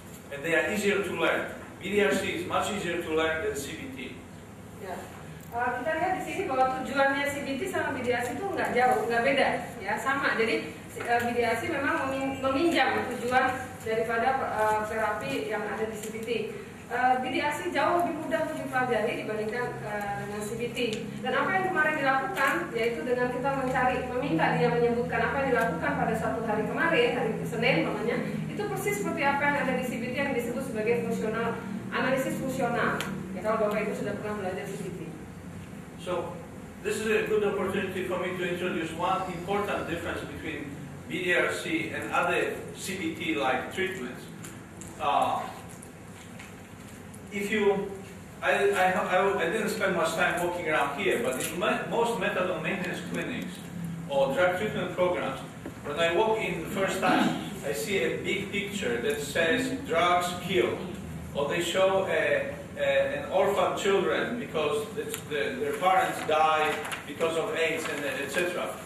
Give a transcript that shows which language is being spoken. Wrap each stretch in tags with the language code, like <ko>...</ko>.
<en>And they are easier to learn. BDRC is much easier to learn than CBT.</en> <id>Ya. Kita lihat di sini bahwa tujuannya CBT sama BDRC itu nggak jauh, nggak beda, ya sama. Jadi BDRC memang meminjam tujuan daripada terapi yang ada di CBT. BDRC jauh lebih mudah untuk dipelajari dibandingkan dengan CBT. Dan apa yang kemarin dilakukan, yaitu dengan kita meminta dia menyebutkan apa yang dilakukan pada satu hari kemarin, hari Senin namanya, itu persis seperti apa yang ada di CBT yang disebut sebagai analisis fungsional. Ya, kalau Bapak Ibu sudah pernah belajar CBT.</id> <en>So, this is a good opportunity for me to introduce one important difference between BDRC and other CBT-like treatments. I didn't spend much time walking around here, but in most methadone maintenance clinics or drug treatment programs, when I walk in the first time, I see a big picture that says drugs kill, or they show an orphan children because their parents died because of AIDS, and etc.</en>